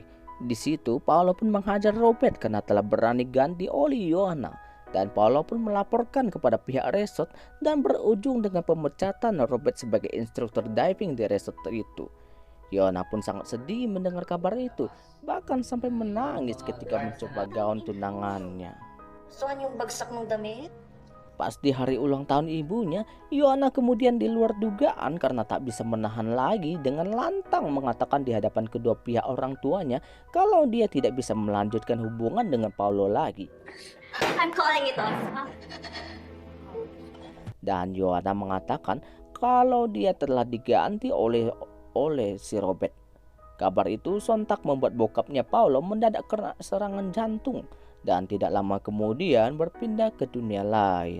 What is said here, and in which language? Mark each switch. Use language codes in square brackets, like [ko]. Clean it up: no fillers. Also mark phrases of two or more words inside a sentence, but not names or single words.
[id] Di situ Paulo pun menghajar Robert karena telah berani ganti oli Joanna. Dan Paulo pun melaporkan kepada pihak resort dan berujung dengan pemecatan Robert sebagai instruktur diving di resort itu. Joanna pun sangat sedih mendengar kabar itu, bahkan sampai menangis ketika mencoba gaun tunangannya. [tl] Gustuhan yung bagsak ng damit? Pas di hari ulang tahun ibunya, Joanna kemudian di luar dugaan karena tak bisa menahan lagi dengan lantang mengatakan di hadapan kedua pihak orang tuanya kalau dia tidak bisa melanjutkan hubungan dengan Paulo lagi. [en] I'm calling it off. [id] Dan Joanna mengatakan kalau dia telah diganti oleh si Robert. Kabar itu sontak membuat bokapnya Paulo mendadak kena serangan jantung dan tidak lama kemudian berpindah ke dunia lain.